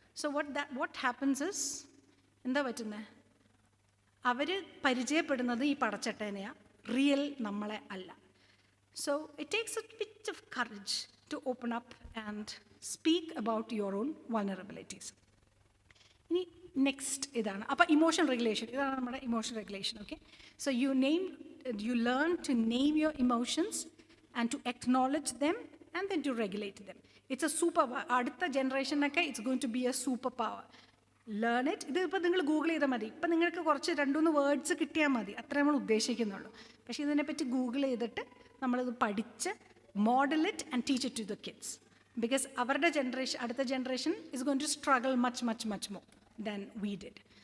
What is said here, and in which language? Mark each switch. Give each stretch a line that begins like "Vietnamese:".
English: so what happens is
Malayalam: എന്താ പറ്റുന്നത്, അവർ പരിചയപ്പെടുന്നത് ഈ പടച്ചട്ടേനെയാണ്, റിയൽ നമ്മളെ അല്ല.
English: So it takes a bit of courage to open up and speak about your own vulnerabilities.
Malayalam: ഇനി നെക്സ്റ്റ് ഇതാണ്. അപ്പോൾ ഇമോഷൻ റെഗുലേഷൻ, ഇതാണ് നമ്മുടെ emotion regulation.
English: Okay, so you learn to name your emotions and to acknowledge them and then to regulate them. It's a superpower.
Malayalam: അടുത്ത ജനറേഷനൊക്കെ
English: It's going to be a superpower. Learn it.
Malayalam: ഇത് ഇപ്പോൾ നിങ്ങൾ Google ചെയ്താൽ മതി. ഇപ്പം നിങ്ങൾക്ക് കുറച്ച് 2-3 words കിട്ടിയാൽ മതി, അത്രേ നമ്മൾ ഉദ്ദേശിക്കുന്നുള്ളൂ. പക്ഷേ ഇതിനെപ്പറ്റി ഗൂഗിൾ ചെയ്തിട്ട് നമ്മളിത് പഠിച്ച്
English: Model it and teach it to the kids. Because
Malayalam: അവരുടെ ജനറേഷൻ, അടുത്ത generation
English: Is going to struggle much more than we did.